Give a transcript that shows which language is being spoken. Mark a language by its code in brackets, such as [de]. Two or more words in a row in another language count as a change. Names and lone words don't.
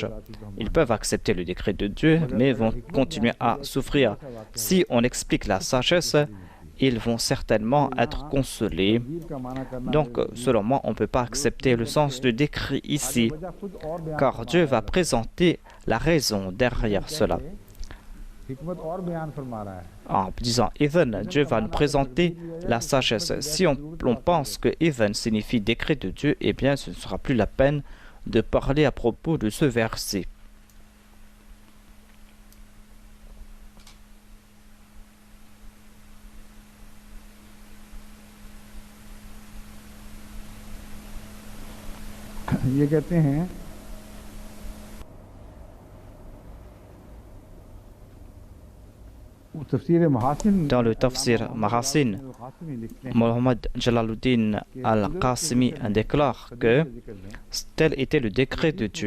[fr] Ils peuvent accepter le décret de Dieu, mais vont continuer à souffrir. Si on explique la sagesse, ils vont certainement être consolés. Donc, selon moi, on ne peut pas accepter le sens de décret ici, car Dieu va présenter la raison derrière cela. [ur] حکمت اور بیان فرما رہا ہے [fr] En disant Idhan, Dieu va nous présenter la sagesse. Si on pense que Idhan signifie décret de Dieu, eh bien ce ne sera plus la peine de parler à propos de ce verset. [ur] یہ کہتے ہیں [fr] Dans le Tafsir Mahasin, Mohammed Jalaluddin al-Qasimi déclare que tel était le décret de Dieu.